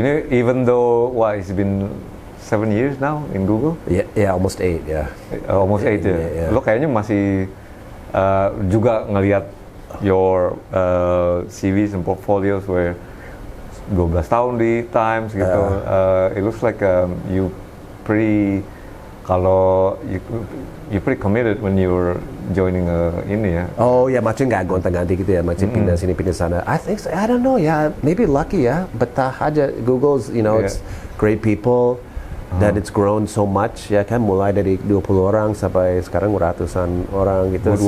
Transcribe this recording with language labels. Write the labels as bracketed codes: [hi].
[en] Even though it's been 7 years now in Google. Yeah, almost 8 ya. Almost 8 ya. Yeah. [id] Lo kayaknya masih juga ngelihat [en] your CVs and portfolios where [id] 12 tahun di Times gitu. [en] It looks like you pretty committed when you were joining ini ya. [id] Oh ya, macam nggak gonta-ganti gitu ya, macam pindah sini pindah sana. [en] I think so, I don't know ya, maybe lucky ya, [id] betah aja. [en] Google's it's great people [id] dan [en] it's grown so much [id] ya kan, mulai dari 20 orang sampai sekarang ratusan orang gitu.